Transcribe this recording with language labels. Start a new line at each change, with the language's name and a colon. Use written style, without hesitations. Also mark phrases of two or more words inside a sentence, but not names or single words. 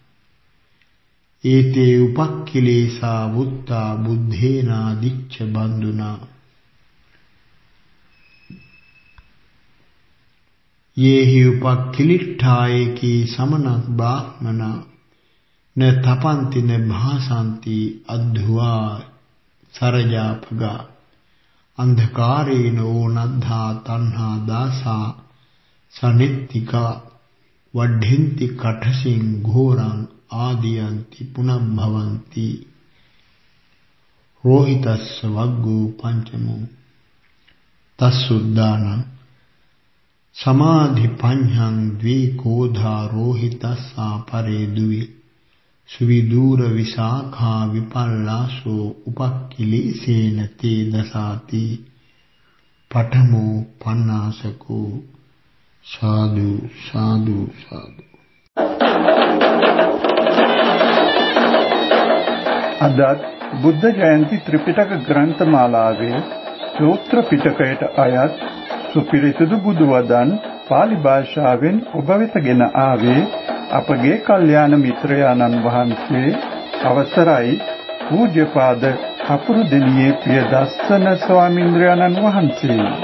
Pali: ඒතේ උපක්ඛිලේසා වුත්තා බුද්ධේනා දිච්ඡ බන්දුනා යේහි උපක්ඛිලිට්ඨායේකී සමන බ්‍රාහ්මනා න තපන්ති න භාසන්ති අද්ධවා සරජාපගා अंधकारेणो नद्धा तन्हा दासा सनित्तिका वड्ढिन्ति कठसिं घोरं आदियन्ति पुनर्भवन्ति रोहितस्य वग्गो पंचमो तस्सुद्दान समाधिपञ्हं द्विकोधा रोहितस्सा परे द्वि सुविदूर विशाखा विपल्लासो उपक्किलेसेन ते दसाति पठमो पन्नासको साधु साधु साधु
Sinhala: අදත් බුද්ධ ජයන්ති ත්‍රිපිටක ග්‍රන්ථමාලාවේ සූත්‍ර පිටකයට අයත් සුපිරිසිදු බුදු වදන් පාලි භාෂාවෙන් ඔබ වෙත ගෙන ආවේ අපගේ කල්යාණ මිත්‍රයාණන් වහන්සේ අවසරයි පූජ්‍යපාද අපුරු දෙනියේ ප්‍රියදස්සන ස්වාමීන්ද්‍රයාණන් වහන්සේ.